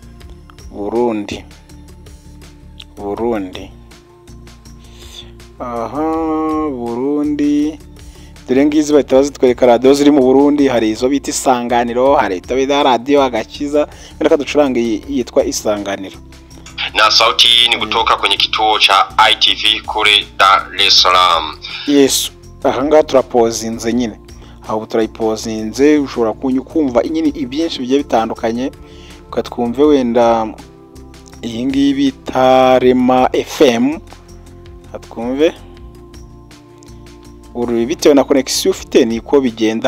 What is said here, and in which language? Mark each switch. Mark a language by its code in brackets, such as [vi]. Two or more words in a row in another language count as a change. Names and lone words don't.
[rn] Burundi. Dore ngizi bahita bazitwereka radio ziri mu Burundi. Hari izo bita Isanganiro, hari itabida radio Agakiza. Wenda kaducuranga yitwa Isanganiro. [sw] Na sauti ni kutoka kwenye kituo cha ITV kule Dar es Salaam. [rn] Yes. Ahanga turapozinze nyine. Aho turayipozinze ushobora kumva nyine ibyinshi bigiye bitandukanye. Ukatwumve wenda iyi ngiyi bita Rema FM. Atwumve uru bitewe na connection ufite niko bigenda.